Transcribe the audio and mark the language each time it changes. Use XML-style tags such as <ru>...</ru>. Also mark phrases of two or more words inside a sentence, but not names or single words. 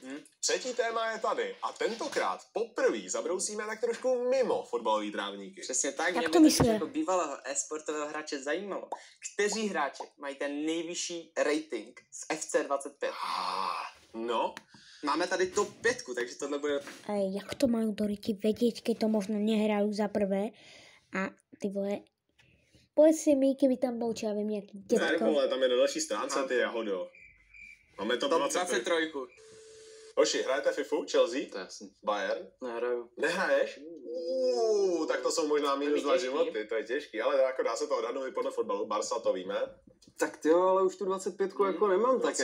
<cs>Třetí téma je tady a tentokrát poprvé zabrousíme tak trošku mimo fotbalový trávníky. Přesně tak, Jak mě to by myslíš? jako bývalého e-sportového hráče zajímalo, kteří hráči mají ten nejvyšší rating z FC25. No, Máme tady top 5, takže tohle bude...</cs> <sk>A jak to majú Doriti vedieť, keď to možno nehrajú za prvé? A ty vole, povedz si mi, keby tam bol, čo ja viem, nejaký</sk> <cs>ne,</cs> <sk>detko.</sk> <cs>vole, tam je na další stránce, ty jahodo. Máme top Top 23. 23. Hoši, hrajete FIFU, Chelsea, To je jasný. Bayern? Nehraju. Nehraješ? Tak to jsou možná minus 2 životy, to je těžký, ale jako dá se to odhadnout i podle fotbalu, Barca to víme. Tak jo, ale už tu 25 jako nemám, tak</cs>